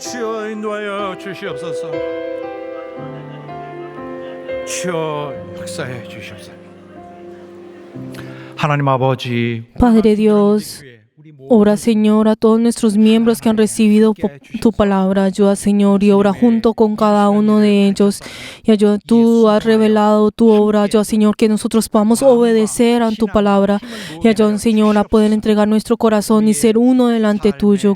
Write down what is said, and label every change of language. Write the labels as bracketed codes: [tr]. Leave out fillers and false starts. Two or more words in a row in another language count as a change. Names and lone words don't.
[ko] 주여 인도하여 주시옵소서. 주여 역사해 주시옵소서. 하나님 아버지, [es] Padre Dios, ora, Señor, a todos nuestros miembros que han recibido tu palabra. Ayuda, Señor, y obra junto con cada uno de ellos. Y ayuda, tú has revelado tu obra. Ayuda, Señor, que nosotros podamos obedecer a tu palabra. Y ayuda, Señor, a poder entregar nuestro corazón y ser uno delante tuyo.